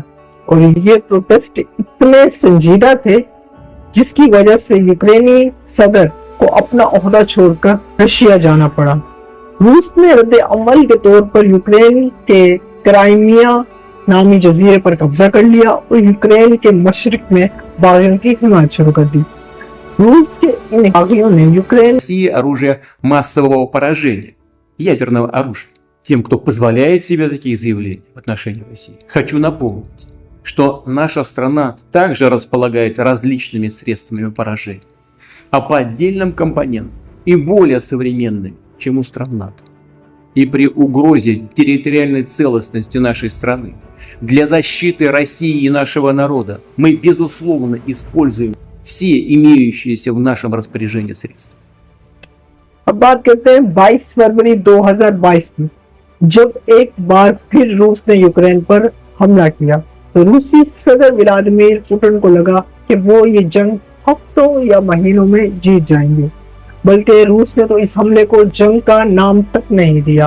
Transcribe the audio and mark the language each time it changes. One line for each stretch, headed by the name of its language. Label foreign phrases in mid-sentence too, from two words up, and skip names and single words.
Urdu: اور یہ پروٹیسٹ اتنے سنجیدہ تھے جس کی وجہ سے یوکرینی صدر کو اپنا عہدہ چھوڑ کر رشیا جانا پڑا. روس نے ردِعمل کے طور پر یوکرین کے کریمیا نامی جزیرے پر قبضہ کر لیا اور یوکرین کے مشرق میں باغیوں کی حمایت شروع کر دی. روس کے ان باغیوں نے یوکرین
Russian: России оружие массового поражения, ядерного оружия. Тем, кто позволяет себе такие заявления в отношении России, хочу напомнить, что наша страна также располагает различными средствами поражения, а по отдельным компонентам и более современными, чем у стран НАТО. И при угрозе территориальной целостности нашей страны для защиты России и нашего народа мы, безусловно, используем все имеющиеся в нашем распоряжении средства.
Urdu: اب بات کرتے ہیں 22 فروری 2022 کی، جب ایک بار پھر روس نے یوکرین پر حملہ کیا تو روسی صدر ولادیمیر پیوٹن کو لگا کہ وہ یہ جنگ ہفتوں یا مہینوں میں جیت جائیں گے، بلکہ روس نے تو اس حملے کو جنگ کا نام تک نہیں دیا.